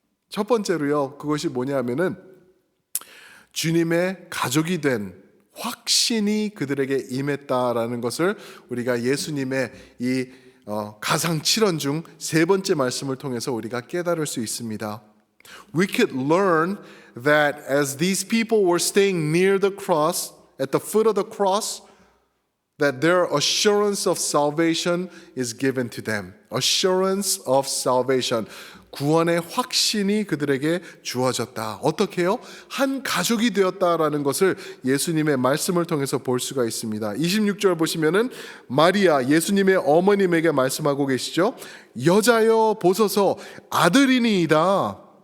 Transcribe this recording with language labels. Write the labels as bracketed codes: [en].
[ko] 첫 번째로요, 그것이 뭐냐 하면은 주님의 가족이 된 확신이 그들에게 임했다라는 것을 우리가 예수님의 이 가상칠언 중 3번째 말씀을 통해서 우리가 깨달을 수 있습니다. [en] We could learn that as these people were staying near the cross, at the foot of the cross, that their assurance of salvation is given to them. Assurance of salvation. [ko] 구원의 확신이 그들에게 주어졌다. 어떻게 해요? 한 가족이 되었다라는 것을 예수님의 말씀을 통해서 볼 수가 있습니다. 26절 보시면은 마리아 예수님의 어머님에게 말씀하고 계시죠. 여자여 보소서 아들이니이다.